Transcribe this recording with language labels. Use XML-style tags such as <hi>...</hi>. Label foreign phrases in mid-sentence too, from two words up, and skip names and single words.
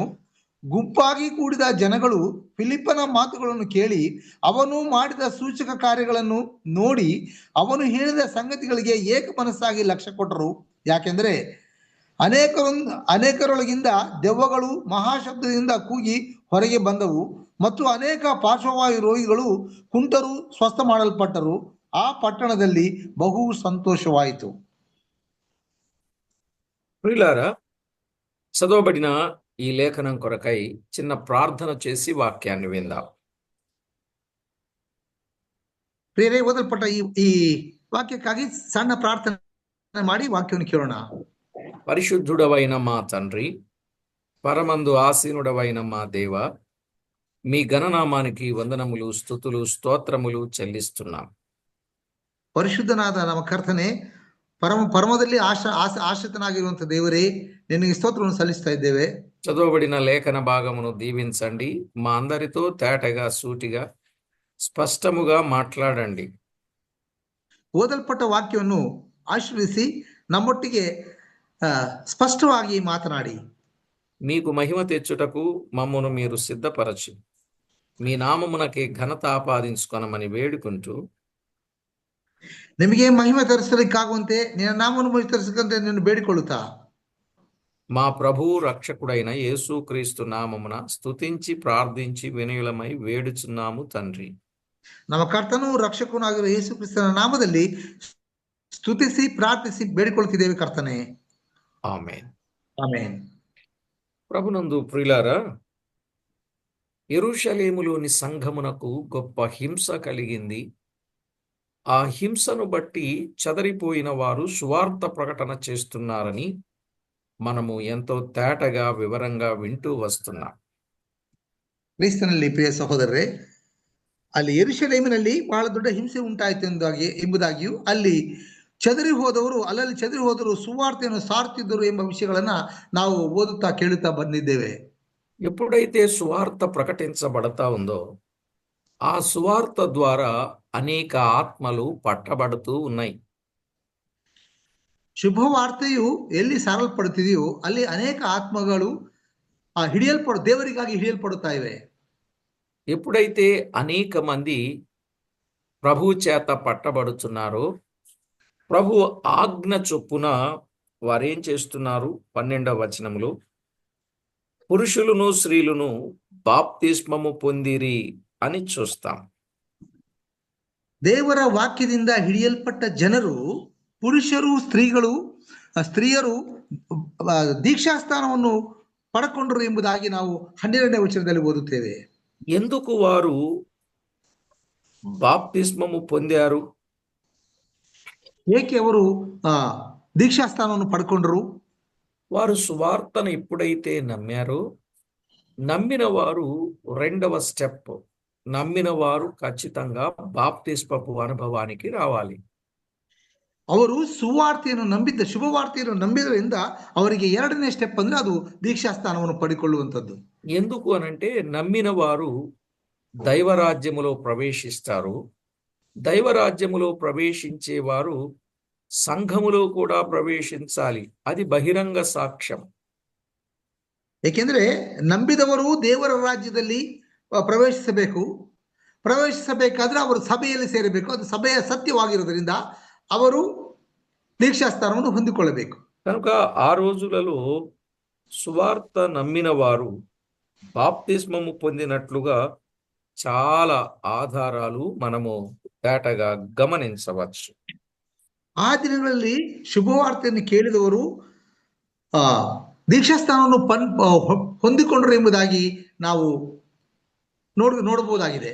<kn>ಗುಂಪಾಗಿ ಕೂಡಿದ ಜನಗಳು ಫಿಲಿಪ್ಪನ ಮಾತುಗಳನ್ನು ಕೇಳಿ ಅವನು ಮಾಡಿದ ಸೂಚಕ ಕಾರ್ಯಗಳನ್ನು ನೋಡಿ ಅವನು ಹೇಳಿದ ಸಂಗತಿಗಳಿಗೆ ಏಕ ಮನಸ್ಸಾಗಿ ಲಕ್ಷ್ಯ ಕೊಟ್ಟರು. ಯಾಕೆಂದರೆ ಅನೇಕರೊಳಗಿಂದ ದೆವ್ವಗಳು ಮಹಾಶಬ್ದದಿಂದ ಕೂಗಿ ಹೊರಗೆ ಬಂದವು ಮತ್ತು ಅನೇಕ ಪಾರ್ಶ್ವವಾಯು ರೋಗಿಗಳು ಕುಂಟರು ಸ್ವಸ್ಥ ಮಾಡಲ್ಪಟ್ಟರು. ಆ ಪಟ್ಟಣದಲ್ಲಿ ಬಹು ಸಂತೋಷವಾಯಿತು.</kn> <te>ప్రియులారా, చదవబడిన ఈ లేఖనం కొరకై చిన్న ప్రార్థన చేసి వాక్యాన్ని విందాం.</te> <kn>ಪ್ರಿಯರೇ, ಓದಲ್ಪಟ್ಟ ಈ ವಾಕ್ಯಕ್ಕಾಗಿ ಸಣ್ಣ ಪ್ರಾರ್ಥನೆ ಮಾಡಿ ವಾಕ್ಯವನ್ನು ಕೇಳೋಣ.</kn> <te>పరిశుద్ధుడవైన మా తండ్రి, పరమందు ఆసీనుడవైన మా దేవ, మీ ఘననామానికి వందనములు, స్తుతులు, స్తోత్రములు చెల్లిస్తున్నాం.</te> <kn>ಪರಿಶುದ್ಧನಾದ ನಮ್ಮ ಕರ್ತನೆ, ಪರಮದಲ್ಲಿ ಆಶ್ರಿತನಾಗಿರುವಂತ ದೇವರೇ, ನಿನಗೆ ಸ್ತೋತ್ರವನ್ನು ಸಲ್ಲಿಸ್ತಾ ಇದ್ದೇವೆ.</kn> <te>చదవబడిన లేఖన భాగమును దీవించండి. మా అందరితో తేటగా, సూటిగా, స్పష్టముగా మాట్లాడండి.</te> <kn>ಓದಲ್ಪಟ್ಟ ವಾಕ್ಯವನ್ನು ಆಶೀರ್ವದಿಸಿ ನಮ್ಮೊಟ್ಟಿಗೆ స్పష్టವಾಗಿ మాట్లాడి</kn> <te>మీకు మహిమ తెచ్చుటకు మమ్మను మీరు సిద్ధపరచి మీ నామమునకే ఘనత ఆపాదించుకొనమని వేడుకుంటూ,</te> <kn>ನಿಮಗೆ ಮಹಿಮೆ ತರಿಸಲಿಕ್ಕಾಗುವಂತೆ ನಿನ್ನ ನಾಮವನ್ನು ತರಿಸಲಿಕ್ಕಂತೆ ನಿನ್ನ ಬೇಡಿಕೊಳ್ಳುತ್ತಾ,</kn> <te>మా ప్రభువు రక్షకుడైన యేసుక్రీస్తు నామమున స్తుతించి ప్రార్థించి వినయులమై వేడుచున్నాము తండ్రి.</te> <kn>ನಮ್ಮ ಕರ್ತನೂ ರಕ್ಷಕನೂ ಆಗಿರುವ ಯೇಸು ಕ್ರಿಸ್ತನ ನಾಮದಲ್ಲಿ ಸ್ತುತಿಸಿ ಪ್ರಾರ್ಥಿಸಿ ಬೇಡಿಕೊಳ್ಳುತ್ತಿದ್ದೇವೆ ಕರ್ತನೆ.</kn> <te>ఆమేన్.</te> <kn>ಆಮೆನ್.</kn> <te>ప్రభునందు ప్రియులారా, యెరూషలేములోని సంఘమునకు గొప్ప హింస కలిగింది. ఆ హింసను బట్టి చెదరిపోయిన వారు సువార్త ప్రకటన చేస్తున్నారని మనము ఎంతో తేటగా వివరంగా వింటూ వస్తున్నాం.</te> <kn>ಕ್ರಿಸ್ತನಲ್ಲಿ ಪ್ರಿಯ ಸಹೋದರರೇ, ಅಲ್ಲಿ ಯೆರೂಸಲೇಮಿನಲ್ಲಿ ಬಹಳ ದೊಡ್ಡ ಹಿಂಸೆ ಉಂಟಾಯಿತು ಎಂಬುದಾಗಿಯೂ ಅಲ್ಲಿ ಅಲ್ಲಲ್ಲಿ ಚದರಿ ಹೋದರು ಸುವಾರ್ತೆಯನ್ನು ಸಾರುತ್ತಿದ್ದರು ಎಂಬ ವಿಷಯಗಳನ್ನ ನಾವು ಓದುತ್ತಾ ಕೇಳುತ್ತಾ ಬಂದಿದ್ದೇವೆ.</kn> <te>ఎప్పుడైతే సువార్త ప్రకటించబడతా ఉందో ఆ సువార్త ద్వారా అనేక ఆత్మలు పట్టబడుతూ ఉన్నాయి.</te> <kn>ಶುಭವಾರ್ತೆಯು ಎಲ್ಲಿ ಸಾರಲ್ಪಡುತ್ತಿದೆಯೋ ಅಲ್ಲಿ ಅನೇಕ ಆತ್ಮಗಳು ದೇವರಿಗಾಗಿ ಹಿಡಿಯಲ್ಪಡುತ್ತಾ ಇವೆ.</kn> <te>ఎప్పుడైతే అనేక మంది ప్రభు చేత పట్టబడుతున్నారో ప్రభు ఆజ్ఞ చొప్పున వారేం చేస్తున్నారు? 12వ వచనములో పురుషులను స్త్రీలను బాప్తిస్మము పొందిరి అని చూస్తాం.</te> <kn>ದೇವರ ವಾಕ್ಯದಿಂದ ಹಿಡಿಯಲ್ಪಟ್ಟ ಜನರು, ಪುರುಷರು ಸ್ತ್ರೀಯರು ದೀಕ್ಷಾಸ್ಥಾನವನ್ನು ಪಡ್ಕೊಂಡರು ಎಂಬುದಾಗಿ ನಾವು 12ನೇ ವಚನದಲ್ಲಿ ಓದುತ್ತೇವೆ.</kn> <te>ఎందుకు వారు బాప్తిస్మము పొందారు?</te> <kn>ಏಕೆ ಅವರು ದೀಕ್ಷಾಸ್ಥಾನವನ್ನು ಪಡ್ಕೊಂಡ್ರು?</kn> <te>వారు సువార్తను ఎప్పుడైతే నమ్మారో నమ్మిన వారు రెండవ స్టెప్, నమ్మిన వారు ఖచ్చితంగా బాప్తిస్మపు అనుభవానికి రావాలి.</te> <kn>ಅವರು ಶುಭವಾರ್ತೆಯನ್ನು ನಂಬಿದ್ರಿಂದ ಅವರಿಗೆ 2ನೇ ಸ್ಟೆಪ್ ಅಂದ್ರೆ ಅದು ದೀಕ್ಷಾಸ್ಥಾನವನ್ನು ಪಡೆಕೊಳ್ಳುವಂಥದ್ದು.</kn> <te>ఎందుకు అనంటే నమ్మిన వారు దైవరాజ్యములో ప్రవేశిస్తారు. దైవరాజ్యములో ప్రవేశించేవారు సంఘములో కూడా ప్రవేశించాలి. అది బహిరంగ సాక్ష్యం.</te> <kn>ಏಕೆಂದ್ರೆ ನಂಬಿದವರು ದೇವರ ರಾಜ್ಯದಲ್ಲಿ ಪ್ರವೇಶಿಸಬೇಕಾದ್ರೆ ಅವರು ಸಭೆಯಲ್ಲಿ ಸೇರಬೇಕು. ಅದು ಸಭೆಯ ಸತ್ಯವಾಗಿರೋದ್ರಿಂದ ಅವರು ದೀಕ್ಷಾಸ್ಥಾನವನ್ನು ಹೊಂದಿಕೊಳ್ಳಬೇಕು.</kn> <te>కనుక ఆ రోజులలో సువార్త నమ్మిన వారు బాప్తిస్మము పొందినట్లుగా చాలా ఆధారాలు మనము తేటగా గమనించవచ్చు.</te> <kn>ಆ ದಿನಗಳಲ್ಲಿ ಶುಭವಾರ್ತೆಯನ್ನು ಕೇಳಿದವರು ದೀಕ್ಷಾಸ್ಥಾನವನ್ನು ಹೊಂದಿಕೊಂಡರು ಎಂಬುದಾಗಿ ನಾವು ನೋಡಬಹುದಾಗಿದೆ.</kn>